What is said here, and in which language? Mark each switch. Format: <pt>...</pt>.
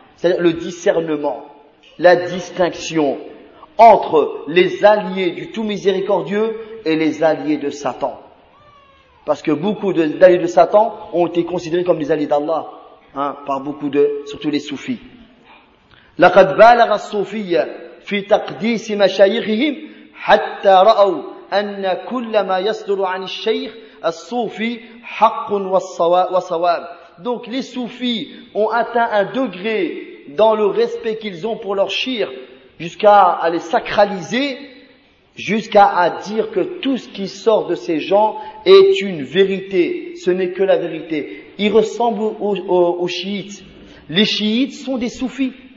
<fr>C'est-à-dire le discernement, la distinction entre les alliés du Tout Miséricordieux et les alliés de Satan. Parce que beaucoup d'alliés de Satan ont été considérés comme des alliés d'Allah, hein, par beaucoup de, surtout les soufis.</fr> <ar>Laqad balagha as-sufiyya fi taqdis mashayikhihim hatta ra'aw أن كل ما يصدر عن الشيخ الصوفي حق وصواب.</ar> <fr>Donc les soufis ont atteint un degré dans le respect qu'ils ont pour leur shir, jusqu'à les sacraliser, jusqu'à dire que tout ce qui sort de ces gens est une vérité, ce n'est que la vérité. Ils ressemblent aux chiites. Les chiites sont des soufis.</fr>